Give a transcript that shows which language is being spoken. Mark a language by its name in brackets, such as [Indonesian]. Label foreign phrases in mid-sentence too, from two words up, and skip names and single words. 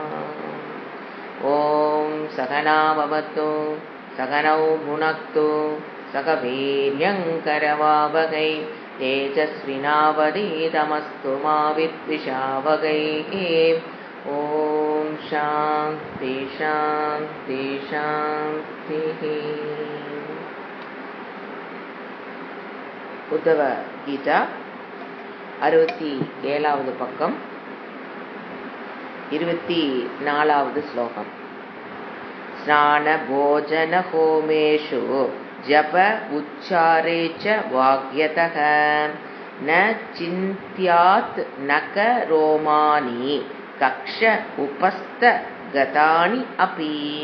[Sanskrit] ॐ सहना भवतु सहनौ भुनक्तु सह वीर्यङ्करवावहै तेजस्विनावधीतमस्तु मा विद्विषावहै। ॐ शान्ति शान्ति शान्तिः। [Tamil] உத்தவ கீதா 67வது பக்கம் 24வது ஸ்லோகம். [Sanskrit] स्नान भोजन होमेषु जप उच्चारे च वाग्यतः न छिन्द्यात् नख रोमाणि कक्ष उपस्थ गतानि अपि.